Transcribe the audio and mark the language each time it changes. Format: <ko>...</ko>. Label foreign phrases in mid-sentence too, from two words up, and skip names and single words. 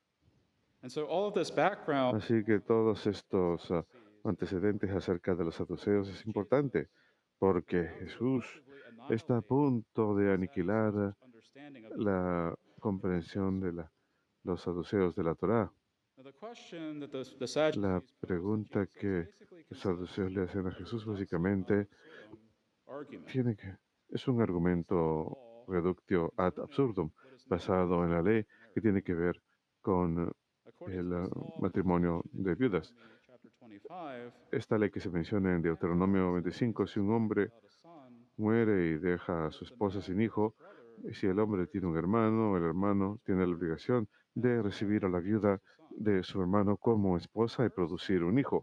<es>Así que todos estos antecedentes acerca de los saduceos es importante, porque Jesús está a punto de aniquilar la comprensión de los saduceos de la Torá. La pregunta que los saduceos le hacen a Jesús básicamente es un argumento</es> <la>reductio ad absurdum,</la> <es>basado en la ley que tiene que ver con el matrimonio de viudas. Esta ley que se menciona en Deuteronomio 25, si un hombre muere y deja a su esposa sin hijo, si el hombre tiene un hermano, el hermano tiene la obligación de recibir a la viuda de su hermano como esposa y producir un hijo.</es>